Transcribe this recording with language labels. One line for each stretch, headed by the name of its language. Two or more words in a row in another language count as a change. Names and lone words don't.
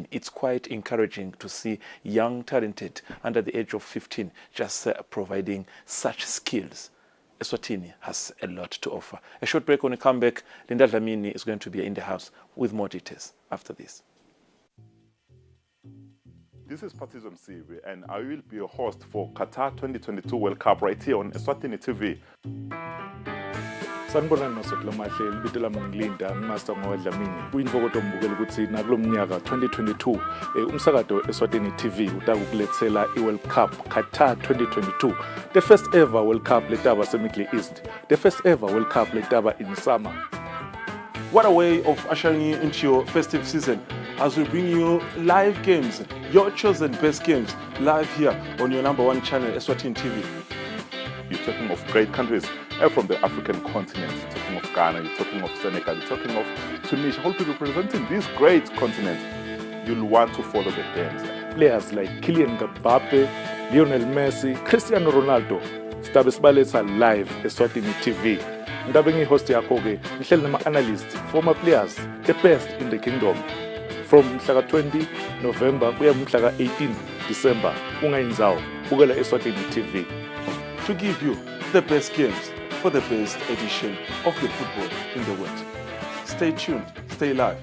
English: It's quite encouraging to see young talented under the age of 15 just providing such skills. Eswatini has a lot to offer. A short break. When we come back, Linda Dlamini is going to be in the house with more details after this. This is Patizon Msiwe, and I will be your host for Qatar 2022 World Cup right here on Eswatini TV.
Swati: Sanibonani nosokela mahle libito lami ngilinda ngimaster ngowadlamini kuyinvokoto mbukela ukuthi nakulo mnyaka 2022 umsakazo Eswatini TV utakukulethela iWorld Cup Qatar 2022,
English: the first ever World Cup
Swati: letaba seMiddle East,
English: the first ever World Cup
Swati: letaba
English: in summer. What a way of ushering you into your festive season as we bring you live games, your chosen best games, live here on your number one channel, Eswatini TV. You're talking of great countries from the African continent. You're talking of Ghana, you're talking of Senegal, you're talking of Tunisia, all people representing this great continent. You'll want to follow the games. Players like Kylian Mbappe, Lionel Messi, Cristiano Ronaldo
Swati: stabe sibaletha
English: live Eswatini TV.
Swati: Ndabe ngihost yakho-ke ngihleli nama-analysts,
English: former players, the best in the kingdom.
Swati: From mhlaka 20 November kuya mhlaka 18 December, ungayinzawo, bukela Eswatini TV.
English: To give you the best games for the best edition of the football in the world. Stay tuned, stay live.